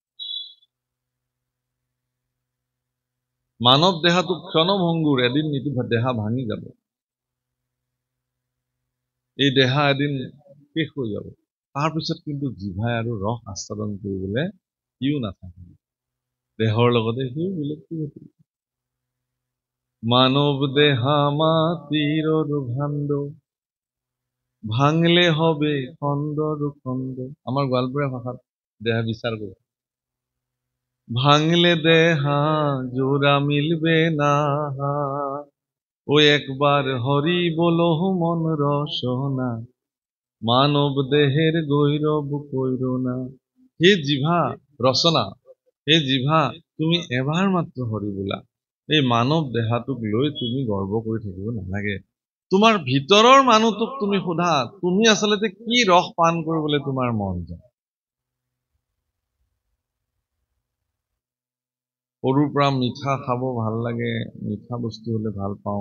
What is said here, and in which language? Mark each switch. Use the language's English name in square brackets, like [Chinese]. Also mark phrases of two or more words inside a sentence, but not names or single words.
[Assamese] মানৱ দেহাটো ক্ষণভংগুৰ, এদিন নিতু দেহা ভাঙি যাব। এই দেহা এদিন শেষ হৈ যাব। তাৰপিছত কিন্তু জিভাই আৰু ৰস আস্বাদন কৰিবলৈ সিও নাথাকিব, দেহৰ লগতে সিও বিলুপ্তি ঘটিব। [Bangla] মানৱ দেহা মাটির ভাণ্ড, ভাঙলে হবে খণ্ডর খণ্ড। আমার গোয়ালপুরা ভাষাত দেহা বিচার করে, ভাঙলে দেহা জোড়া মিলবে না, ও একবার হরি বলো মন রসনা, মানব দেহের গৈরব কইর না। [Assamese] হে জিভা ৰচনা, হে জিভা তুমি এবাৰ মাত্ৰ হৰি বোলা। এই মানৱ দেহাটোক লৈ তুমি গৰ্ব কৰি থাকিব নালাগে। তোমাৰ ভিতৰৰ মানুহটোক তুমি সোধা, তুমি আচলতে কি ৰস পান কৰিবলৈ তোমাৰ মন যায়। সৰুৰ পৰা মিঠা খাব ভাল লাগে, মিঠা বস্তু হলে ভাল পাওঁ।